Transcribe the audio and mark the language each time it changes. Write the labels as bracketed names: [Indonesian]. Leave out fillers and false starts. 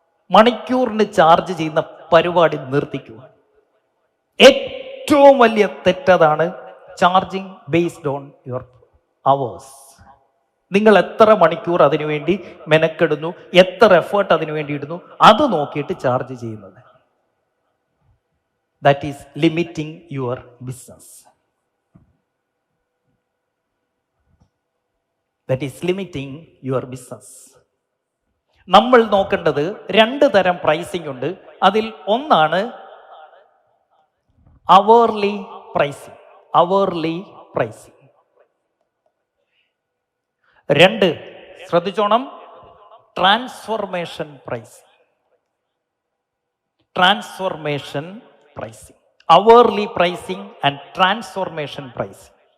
[Malayalam] മണിക്കൂറിന് ചാർജ് ചെയ്യുന്ന പരിപാടി നിർത്തിക്കുക. ഏറ്റവും വലിയ തെറ്റതാണ് [English] Charging based on your hours. [Malayalam] നിങ്ങൾ എത്ര മണിക്കൂർ അതിനുവേണ്ടി മെനക്കെടുന്നു, എത്ര എഫേർട്ട് അതിനു വേണ്ടി ഇടുന്നു, അത് നോക്കിയിട്ട് ചാർജ് ചെയ്യുന്നത്. [English] That is limiting your business. That is limiting your business. [Malayalam] നമ്മൾ നോക്കേണ്ടത് 2 തരം പ്രൈസിംഗ് ഉണ്ട്. അതിൽ ഒന്നാണ് അവർലി പ്രൈസിംഗ്. Hourly pricing. 2, ശ്രദ്ധിച്ചോണം, transformation pricing. [English] Transformation pricing, hourly pricing and transformation pricing.